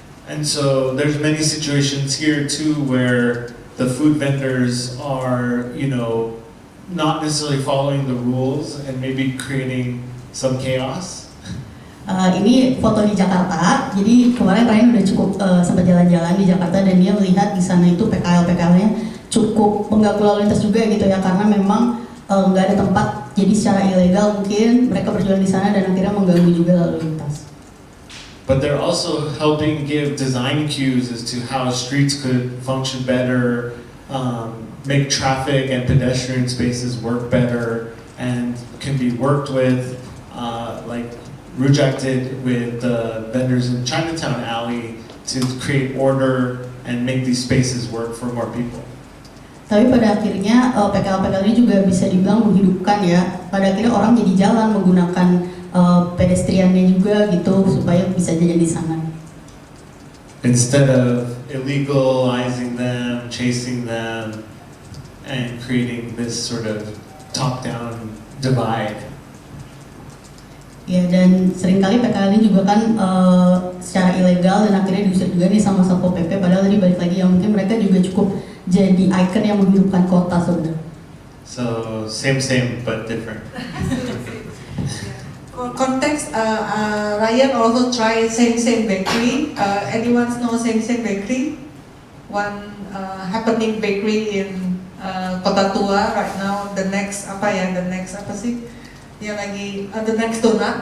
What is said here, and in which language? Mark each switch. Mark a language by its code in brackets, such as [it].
[en] And so there's many situations here too where the food vendors are, not necessarily following the rules and maybe creating some chaos. [id] Ini foto di Jakarta, jadi kemarin Ryan udah cukup sempat jalan-jalan di Jakarta dan dia melihat di sana itu PKL-PKL-nya cukup mengganggu lalu lintas juga gitu ya, karena memang nggak ada tempat, jadi secara ilegal mungkin mereka berjualan di sana dan akhirnya mengganggu juga lalu lintas. [en] But they're also helping give design cues as to how streets could function better, make traffic and pedestrian spaces work better, and can be worked with, like Rujak did with the vendors in Chinatown Alley to create order and make these spaces work for more people. [id] Tapi pada akhirnya PKL-PKL ini juga bisa dibilang menghidupkan ya. Pada akhirnya orang jadi jalan menggunakan pedestriannya juga gitu supaya bisa jajan di sana. [en] Instead of illegalizing them, chasing them, and creating this sort of top-down divide. [id] Ya, dan seringkali PKL ini juga kan secara ilegal dan akhirnya diusir juga nih sama Satpol PP, padahal tadi balik lagi yang mungkin mereka juga cukup jadi ikon yang menghidupkan kota sebenarnya. [en] So same but different. For context, Ryan also tried Seng Bakery. Anyone know Seng Bakery? One happening bakery in Kota Tua right now. The next [id] apa sih? Yang lagi [en] the next donut.